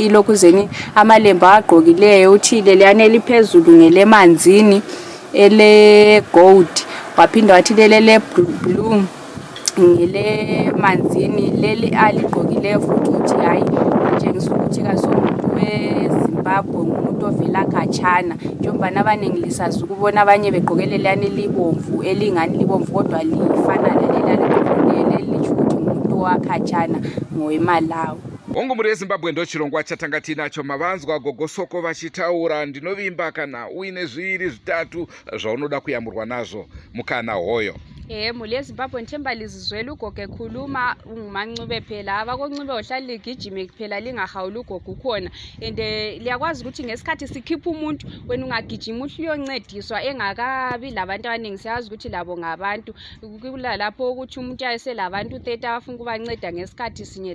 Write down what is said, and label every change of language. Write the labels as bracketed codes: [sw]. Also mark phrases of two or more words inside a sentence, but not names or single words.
[nd] ilokuzeni amalembu agqokileyo uthile leyane eliphezulu ngelemanzini ele gold waphinda wathi lele blue ngele manzini leli aligqokileyo futhi uthi hayi njengisa ukuthi kasomuntu weZimbabwe umuntu ovela khatshana njengoba abaningi lisazi ukubona abanye begqokele liyane libomvu elingani libomvu kodwa lifana lelali lithi ukuthi umuntu wakhatshana ngoweMalawi. [sn] Hongu muri weZimbabwe ndo chirongwa chatanga tinacho mavanzwa Gogo Soko vachitaura ndinovimba kana uine zviviri zvitatu zvaunoda kuyamurwa nazvo mukana hoyo. [nd] Muli yeZimbabwe nithemba lizizwela ugogo ekhuluma ungumancube phela abakoncube ohlala ligijime kuphela lingahawula ugogo ukhona and liyakwazi ukuthi ngesikhathi sikhipha umuntu wena ungagijima uhle uyoncediswa engakabi labantu abaningi siyazi ukuthi labo ngabantu kula lapho ukuthi umuntu ayeselabantu 30 abafuna ukubanceda ngesikhathi sinye